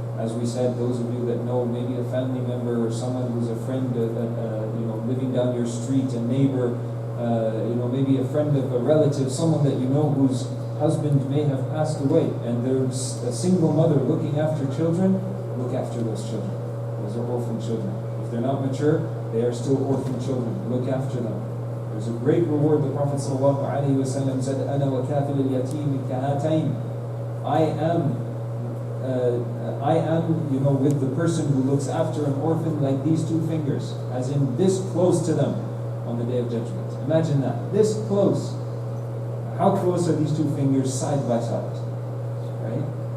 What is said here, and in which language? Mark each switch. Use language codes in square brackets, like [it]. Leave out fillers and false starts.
[en] As we said, those of you that know maybe a family member or someone who's a friend, living down your street, a neighbor, maybe a friend of a relative, someone that you know whose husband may have passed away, and there's a single mother looking after children. Look after those children. Those are orphan children. If they're not mature, they are still orphan children. Look after them. There's a great reward. The Prophet ﷺ said, [ar] أَنَا وَكَافِلِ الْيَتِيمِ كَهَاتَيْنِ. [en] I am, with the person who looks after an orphan like these two fingers, as in this close to them on the Day of Judgment. Imagine that, this close. How close are these two fingers side by side? Right?